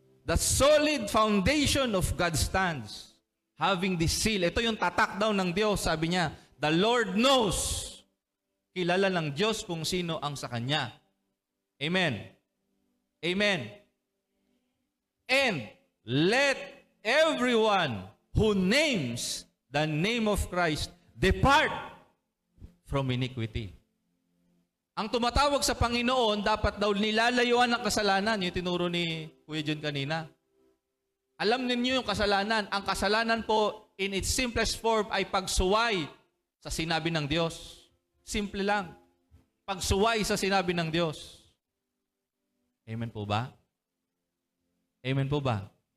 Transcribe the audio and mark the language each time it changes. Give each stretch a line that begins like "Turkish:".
English: the solid foundation of God stands, having this seal.
Filipino: Ito yung tatak daw ng Diyos. Sabi niya,
English: the Lord knows.
Filipino: Kilala ng Diyos kung sino ang sa Kanya. Amen. Amen.
English: And let everyone who names the name of Christ depart from iniquity.
Filipino: Ang tumatawag sa Panginoon, dapat daw nilalayuan ng kasalanan. Yung tinuro ni Kuya John kanina. Alam ninyo yung kasalanan. Ang kasalanan po,
English: in its simplest form,
Filipino: ay pagsuway sa sinabi ng Diyos. Simple lang. Pagsuway sa sinabi ng Diyos. Amen po ba? Amen po ba?